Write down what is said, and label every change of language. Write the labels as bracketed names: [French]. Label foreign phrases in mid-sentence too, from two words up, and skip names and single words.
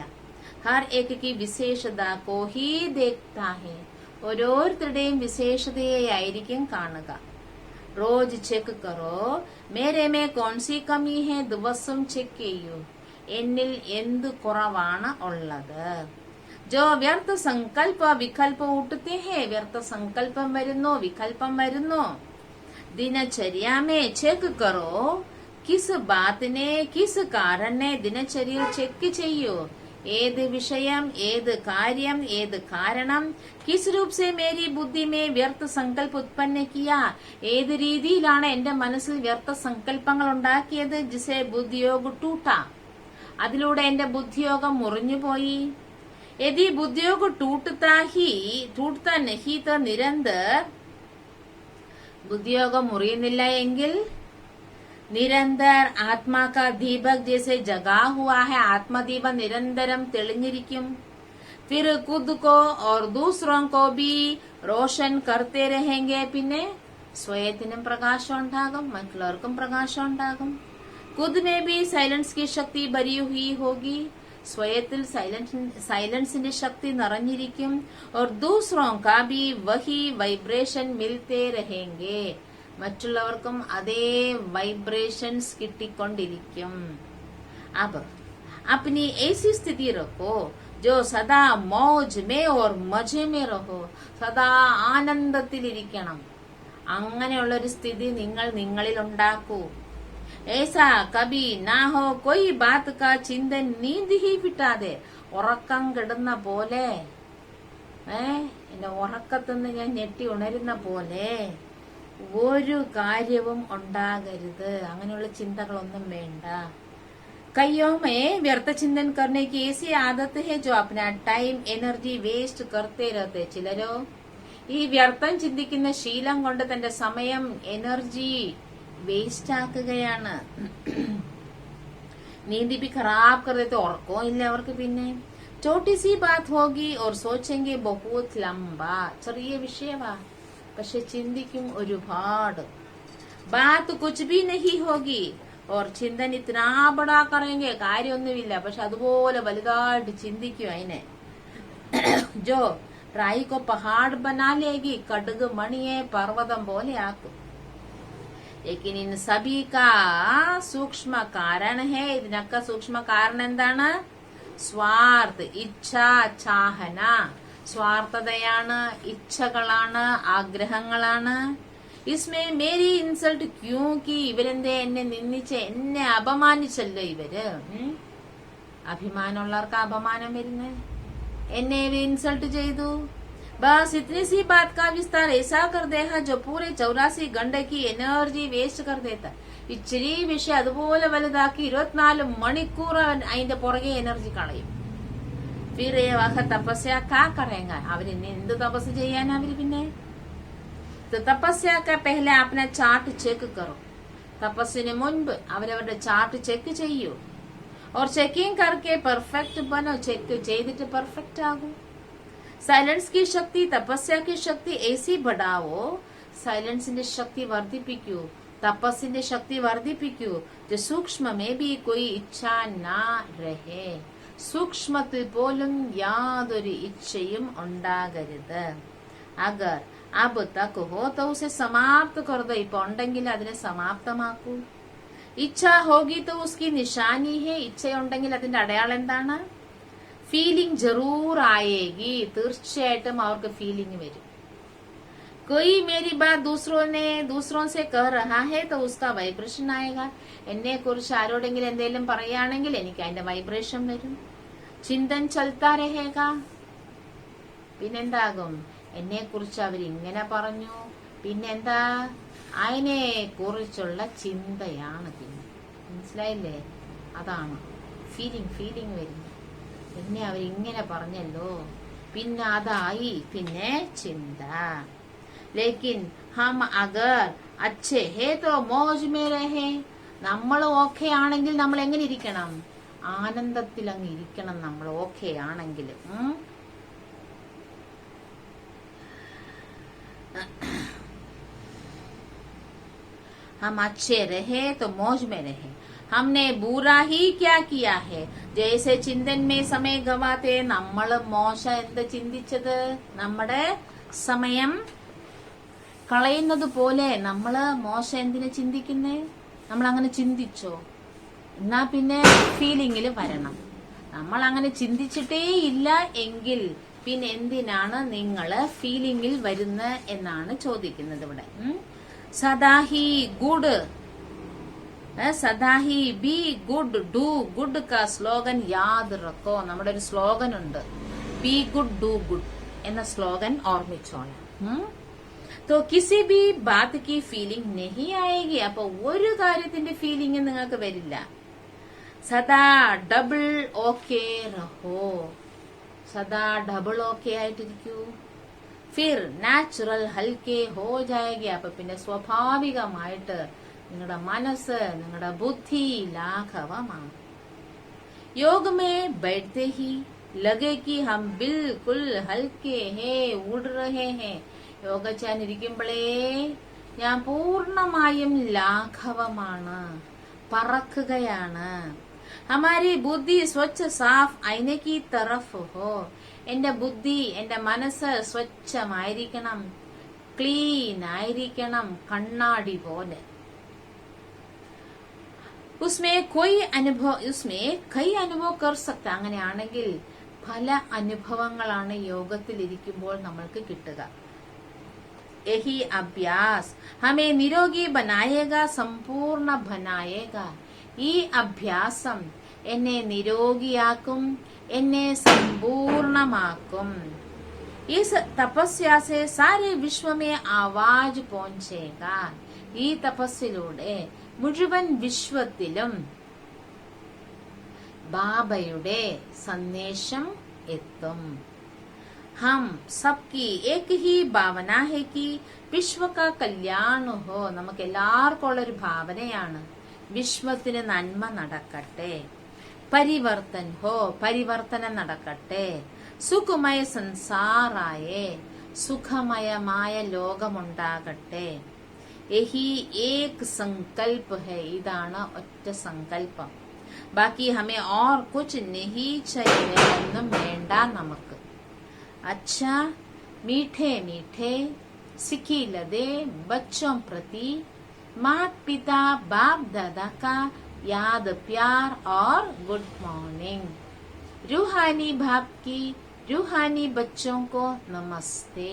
[Hindi] हर एक की विशेषता को ही देखता है. [Malayalam] ഓരോരുത്തരുടെയും വിശേഷതയായിരിക്കും കാണുക. [Hindi] रोज़ चेक करो मेरे में कौनसी कमी है. [Malayalam] ദിവസം ചെക്ക് ചെയ്യൂ എന്നിൽ എന്ത് കുറവാണ് ഉള്ളത്. [Hindi] जो व्यर्थ संकल्प विकल्प उठते हैं, [Malayalam] വ്യർത്ഥ സങ്കല്പം വരുന്നു, വികല്പം വരുന്നു. [Hindi] दिनचर्या में चेक करो, किस बात ने किस कारण ने दिनचर्या चेक ചെയ്യൂ. [Malayalam] ഏത് വിഷയം, ഏത് കാര്യം, ഏത് കാരണം, [Hindi] किस रूप से मेरी बुद्धि में व्यर्थ संकल्प उत्पन्न किया, [Malayalam] ഏത് രീതിയിലാണ് എന്റെ മനസ്സിൽ വ്യർത്ഥ സങ്കല്പങ്ങൾ ഉണ്ടാക്കിയത്. [Hindi] जिससे बुद्धियोग टूटा, [Malayalam] അതിലൂടെ എന്റെ ബുദ്ധിയോഗം മുറിഞ്ഞുപോയി. [Hindi] यदि बुद्धियोग टूटता नहीं तो निरंतर बुद्धिയോഗം [Malayalam] മുറിയുന്നില്ല എങ്കിൽ [Hindi] നിരന്തർ ആത്മാ का दीपक जैसे जगा हुआ है, [Malayalam] ആത്മദീപം നിരന്തരം തെളിഞ്ഞിരിക്കും. [Hindi] फिर खुद को और दूसरों को भी रोशन करते रहेंगे. [Malayalam] പിന്നെ സ്വയത്തിനും പ്രകാശം ഉണ്ടാകും, മറ്റുള്ളവർക്കും പ്രകാശം ഉണ്ടാകും. [Hindi] खुद में भी साइलेंस की शक्ति भरी हुई होगी, [Malayalam] സ്വയത്തിൽ സൈലൻസിന്റെ ശക്തി നിറഞ്ഞിരിക്കും. [Hindi] और दूसरों का भी वही वाइब्रेशन मिलते रहेंगे, [Malayalam] മറ്റുള്ളവർക്കും അതേ വൈബ്രേഷൻസ് കിട്ടിക്കൊണ്ടിരിക്കും. [Hindi] अब अपनी ऐसी स्थिति रखो जो सदा मौज में और मजे में रहो. [Malayalam] സദാ ആനന്ദത്തിലിരിക്കണം. അങ്ങനെയുള്ളൊരു സ്ഥിതി നിങ്ങൾ നിങ്ങളിൽ ഉണ്ടാക്കൂ. [Hindi] ऐसा कभी ना हो कोई बात का चिंतन नींद ही फिटा दे. [Malayalam] ഉറക്കം കിടന്ന പോലെ, എന്റെ ഉറക്കത്തുനിന്ന് ഞാൻ ഞെട്ടി ഉണരുന്ന പോലെ ഒരു കാര്യവും ഉണ്ടാകരുത്. അങ്ങനെയുള്ള ചിന്തകളൊന്നും വേണ്ട. [Hindi] कईयों में व्यर्थ चिंतन करने की ऐसी आदत है जो अपना टाइम एनर्जी वेस्ट करते रहते. [Malayalam] ചിലരോ ഈ വ്യർത്ഥം ചിന്തിക്കുന്ന ശീലം കൊണ്ട് തന്റെ സമയം എനർജി വേസ്റ്റ് ആക്കുകയാണ്. [Hindi] नींद भी खराब कर देते, [Malayalam] ഉറക്കവും ഇല്ല അവർക്ക്. [Hindi] പിന്നെ छोटी सी बात होगी और सोचेंगे बहुत लंबा. [Malayalam] ചെറിയ വിഷയവാ, പക്ഷെ ചിന്തിക്കും ഒരുപാട്. [Hindi] बात कुछ भी नहीं होगी और चिंतन इतना बड़ा करेंगे. [Malayalam] കാര്യമൊന്നുമില്ല, പക്ഷെ അതുപോലെ വലുതായിട്ട് ചിന്തിക്കും അതിനെ. [Hindi] जो राई को पहाड़ बना लेगी, [Malayalam] കടുക് മണിയെ പർവ്വതം പോലെ ആക്കും. [Hindi] लेकिन इन सभी का सूक्ष्म कारण है. [Malayalam] ഇതിനൊക്കെ സൂക്ഷ്മ കാരണം എന്താണ്? സ്വാർത്ഥ, ഇച്ഛ, ചാഹന. സ്വാർത്ഥതയാണ്, ഇച്ഛകളാണ്, ആഗ്രഹങ്ങളാണ്. [Hindi] इसमें मेरी इंसल्ट क्यों की, [Malayalam] ഇവരെന്തേ എന്നെ നിന്ദിച്ച്, എന്നെ അപമാനിച്ചല്ലോ ഇവര്. അഭിമാനമുള്ളവർക്ക് അപമാനം വരുന്നേ. എന്നെ ഇവർ ഇൻസൾട്ട് ചെയ്തു. [Hindi] बस इतनी सी बात का विस्तार ऐसा कर देगा जो पूरे 84 घंटे की एनर्जी वेस्ट कर देता. [Malayalam] ഇച്ചിരി വിഷയം അതുപോലെ വലുതാക്കി 24 മണിക്കൂർ അതിന്റെ പുറകെ എനർജി കളയും. [Hindi] फिर वह तपस्या क्या करेंगे, [Malayalam] അവര് എന്ത് തപസ് ചെയ്യാൻ അവര്. [Hindi] പിന്നെ തപസ്യ का पहले अपना चार्ट चेक करो. [Malayalam] തപസ്സിന് മുൻപ് അവരവരുടെ ചാർട്ട് ചെക്ക് ചെയ്യൂ. [Hindi] और चेकिंग करके परफेक्ट बनो. [Malayalam] ചെക്ക് ചെയ്തിട്ട് പെർഫെക്റ്റ് ആകൂ. [Hindi] സൈലൻസ് की शक्ति, തപസ്യ की शक्ति ऐसी बढ़ाओ. [Malayalam] സൈലൻസിന്റെ ശക്തി വർദ്ധിപ്പിക്കൂ, തപസ്സിന്റെ ശക്തി വർദ്ധിപ്പിക്കൂ. [Hindi] जो सूक्ष्म में भी कोई इच्छा ना रहे, [Malayalam] സൂക്ഷ്മത്തിൽ പോലും യാതൊരു ഇച്ഛയും ഉണ്ടാകരുത്. [Hindi] अगर अब तक हो तो उसे समाप्त कर दो. [Malayalam] ഇപ്പൊ ഉണ്ടെങ്കിൽ അതിനെ സമാപ്തമാക്കൂ. [Hindi] इच्छा होगी तो उसकी निशानी है. [Malayalam] ഇച്ഛയുണ്ടെങ്കിൽ അതിന്റെ അടയാളം എന്താണ്? [Hindi] फीलिंग ज़रूर आएगी. [Malayalam] തീർച്ചയായിട്ടും അവർക്ക് ഫീലിംഗ് വരും. [Hindi] कोई मेरी बात दूसरों से कह रहा है तो उसका वाइब्रेशन आएगा. [Malayalam] എന്നെ കുറിച്ച് ആരോടെങ്കിലും എന്തെങ്കിലും പറയുകയാണെങ്കിൽ എനിക്ക് അതിന്റെ വൈബ്രേഷൻ വരും. [Hindi] चिंतन चलता रहेगा. പിന്നെന്താകും? [Malayalam] എന്നെ കുറിച്ച് അവരിങ്ങനെ പറഞ്ഞു, പിന്നെന്താ? അതിനെ കുറിച്ചുള്ള ചിന്തയാണ്. പിന്നെ മനസ്സിലായില്ലേ? അതാണ് ഫീലിംഗ് വരുന്നത്. പിന്നെ അവരിങ്ങനെ പറഞ്ഞല്ലോ, പിന്നെ അതായി പിന്നെ ചിന്ത. [Hindi] लेकिन हम अगर अच्छे है तो मौज में रहे. [Malayalam] നമ്മൾ ഓക്കെ ആണെങ്കിൽ നമ്മൾ എങ്ങനെ ഇരിക്കണം? ആനന്ദത്തിൽ അങ്ങ് ഇരിക്കണം നമ്മൾ ഓക്കെ ആണെങ്കിൽ. [Hindi] हम अच्छे रहे तो मौज में रहे. हमने बुरा ही क्या किया है. जैसे चिंतन में समय गवाते. [Malayalam] നമ്മൾ മോശം എന്ത് ചിന്തിച്ചത്? നമ്മുടെ സമയം കളയുന്നത് പോലെ നമ്മള് മോശം എന്തിനെ ചിന്തിക്കുന്നേ? നമ്മൾ അങ്ങനെ ചിന്തിച്ചോ? എന്നാ പിന്നെ ഫീലിംഗിൽ വരണം. നമ്മൾ അങ്ങനെ ചിന്തിച്ചിട്ടേ ഇല്ല എങ്കിൽ പിന്നെ എന്തിനാണ് നിങ്ങള് ഫീലിംഗിൽ വരുന്ന എന്നാണ് ചോദിക്കുന്നത് ഇവിടെ. [Hindi] सदा ही गुड, सदा ही [English] be good, do good [Hindi] का स्लोगन याद रखो. [Malayalam] നമ്മുടെ ഒരു സ്ലോഗൻ ഉണ്ട്, [English] be good do good [Malayalam] എന്ന സ്ലോഗൻ ഓർമ്മിച്ചോളാം. [Hindi] तो किसी भी बात की फीलिंग नहीं आएगी. [Malayalam] അപ്പൊ ഒരു കാര്യത്തിന്റെ ഫീലിംഗ് നിങ്ങൾക്ക് വരില്ല. [Hindi] सदा डबल ओके रहो, [Malayalam] സദാ ഡബിൾ ഓക്കെ ആയിട്ടിരിക്കൂ. [Hindi] फिर नेचुरल हल्के हो जाएगी. [Malayalam] അപ്പൊ പിന്നെ സ്വാഭാവികമായിട്ട് നിങ്ങളുടെ മനസ്സ്, നിങ്ങളുടെ ബുദ്ധി ലാഘവമാണ്. [Hindi] योग में बैठते ही लगे कि हम बिल्कुल हल्के हैं, उड़ रहे हैं. [Malayalam] യോഗ ചെയ്യാനിരിക്കുമ്പോഴേ ഞാൻ പൂർണ്ണമായും ലാഘവമാണ്, പറക്കുകയാണ്. [Hindi] हमारी बुद्धि स्वच्छ साफ़ आईने की तरफ़ हो. [Malayalam] എന്റെ ബുദ്ധി, എന്റെ മനസ്സ് സ്വച്ഛമായിരിക്കണം, ക്ലീൻ ആയിരിക്കണം, കണ്ണാടി പോലെ. [Hindi] उसमें कई अनुभव कर सकता. [Malayalam] അങ്ങനെയാണെങ്കിൽ പല അനുഭവങ്ങളാണ് യോഗത്തിൽ ഇരിക്കുമ്പോൾ നമ്മൾക്ക് കിട്ടുക. [Hindi] यही अभ्यास हमें निरोगी बनाएगा, संपूर्ण बनाएगा. [Malayalam] ഈ അഭ്യാസം എന്നെ നിരോഗിയാക്കും, എന്നെ സമ്പൂർണമാക്കും. [Hindi] इस तपस्या से सारे विश्व में आवाज पहुंचेगा. [Malayalam] ഈ തപസ്സിലൂടെ മുഴുവൻ വിശ്വത്തിലും ബാബയുടെ സന്ദേശം എത്തും. [Hindi] हम सबकी एक ही भावना है कि विश्व का कल्याण हो. [Malayalam] നമുക്ക് എല്ലാവർക്കും ഉള്ള ഒരു ഭാവനയാണ്, വിശ്വത്തിന് നന്മ നടക്കട്ടെ. [Hindi] परिवर्तन हो, [Malayalam] പരിവർത്തനം നടക്കട്ടെ. [Hindi] सुखमय संसार आए, [Malayalam] സുഖമയമായ ലോകമുണ്ടാകട്ടെ. [Hindi] यही एक संकल्प है. [Malayalam] ഇതാണ് ഒറ്റ സങ്കല്പം. [Hindi] बाकी हमें और कुछ नहीं चाहिए, [Malayalam] ഒന്നും വേണ്ട നമുക്ക്. [Hindi] अच्छा मीठे मीठे सिखिलदे बच्चों प्रति माता पिता बाप दादा का याद प्यार और [English] good morning. [Hindi] रूहानी बाप की रूहानी बच्चों को नमस्ते.